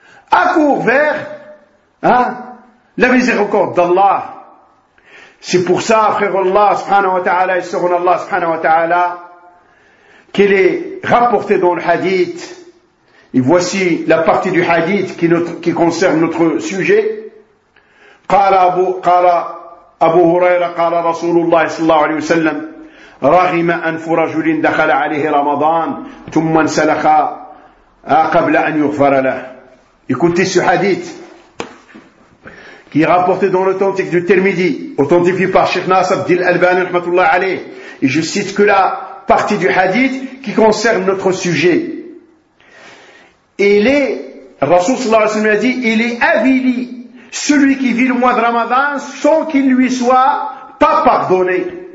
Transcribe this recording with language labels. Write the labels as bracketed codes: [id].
[fr] Accours vers la miséricorde d'Allah. C'est pour ça, frère Allah subhanahu wa ta'ala et sœur Allah subhanahu wa ta'ala, qu'il est rapporté dans le hadith. Et voici la partie du hadith qui concerne notre sujet. [ar] قال أبو هريرة قال رسول الله صلى الله عليه وسلم رغم أنف رجل دخل عليه رمضان ثم انسلخ قبل أن يغفر له. [fr] Écoutez ce hadith qui est rapporté dans l'authentique du Tirmidhi, authentifié par Cheikh Nasser Abdil Albani rahmatullah alayh. Et je cite que la partie du hadith qui concerne notre sujet. Il est, Rasoul sallallahu alayhi wa sallam a dit, il est avili celui qui vit le mois de Ramadan sans qu'il lui soit pas pardonné.